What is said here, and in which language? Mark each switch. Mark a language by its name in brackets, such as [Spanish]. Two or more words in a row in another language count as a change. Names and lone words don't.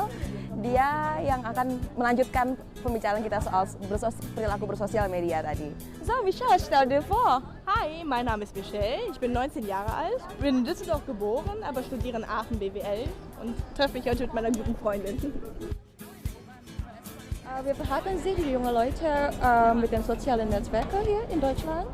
[Indonesian] Dia yang akan melanjutkan pembicaraan kita soal perilaku bersosial media tadi. [German] So Michelle, stell dir vor. Hi, mein Name ist Michelle, ich bin 19 Jahre alt, bin in Düsseldorf geboren, aber studiere in Aachen BWL und treffe mich heute mit meiner guten Freundin. Wie verhalten sich die jungen Leute mit den sozialen Netzwerken hier in Deutschland?